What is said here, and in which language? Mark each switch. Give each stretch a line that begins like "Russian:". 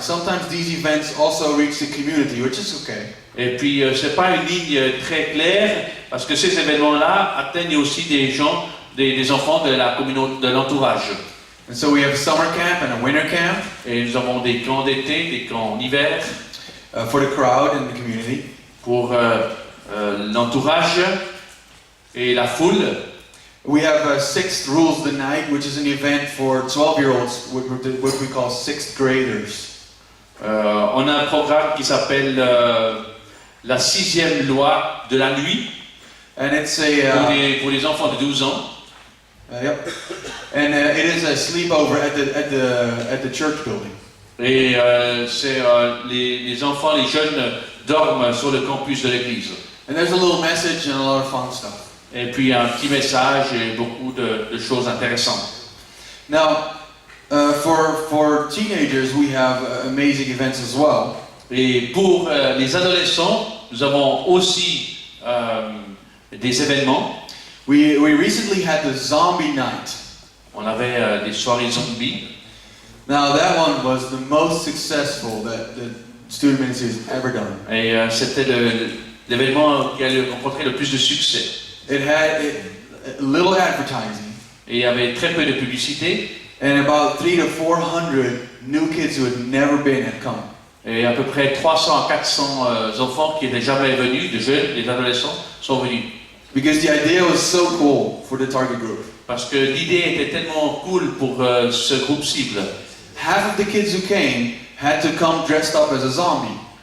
English: Sometimes these events also reach the community, which is okay.
French: Et puis c'est pas une ligne très claire parce que ces événements-là atteignent aussi des gens, des enfants de la communauté, de l'entourage.
English: And so we have a summer camp and a winter camp
French: Et nous avons des camps d'été, des camps en hiver
English: for the crowd and the community.
French: pour l'entourage et la foule.
English: We have Sixth Rules the Night, which is an event for 12-year-olds, what we call sixth graders.
French: On a un programme qui s'appelle la 6e loi de la nuit
English: And it's a
French: pour les enfants de 12 ans.
English: yep. And it is a sleepover at the church building.
French: Et les enfants, les jeunes dorment sur le campus de l'église.
English: And there's a little message and a lot of fun stuff.
French: Et puis un petit message et beaucoup de choses intéressantes.
English: Now, for teenagers, we have amazing events as well.
French: Et pour les adolescents, nous avons aussi des événements.
English: We recently had the Zombie Night.
French: On avait des soirées zombies.
English: Now, that one was the most successful that the student ministry has ever done.
French: Et c'était l'événement qui a rencontré le plus de succès.
English: It had little advertising
French: Et il y avait très peu de publicité.
English: and about 300 to 400 new kids who had never been had come.
French: Et à peu près 300 à 400 enfants qui n'étaient jamais venus, de jeunes, des adolescents, sont venus.
English: Because the idea was so cool for the target group.
French: Parce que l'idée était tellement cool pour ce groupe cible.
English: Half of the kids who came had to come dressed up as a zombie.